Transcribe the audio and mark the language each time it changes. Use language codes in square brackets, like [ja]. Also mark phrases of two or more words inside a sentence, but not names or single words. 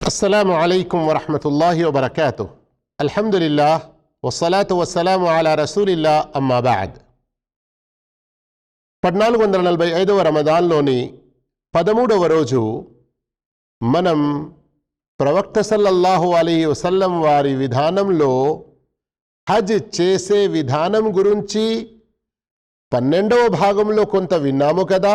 [ar] السلام عليكم ورحمة الله وبركاته. الحمد لله والصلاة والسلام على رسول الله أما بعد. [te] 1445వ రమదాన్లోని 13వ రోజు మనం ప్రవక్త [ar] صلى الله عليه وسلم [te] వారి విధానంలో హజ్ చేసే విధానం గురించి 12వ భాగంలో కొంత విన్నాము కదా.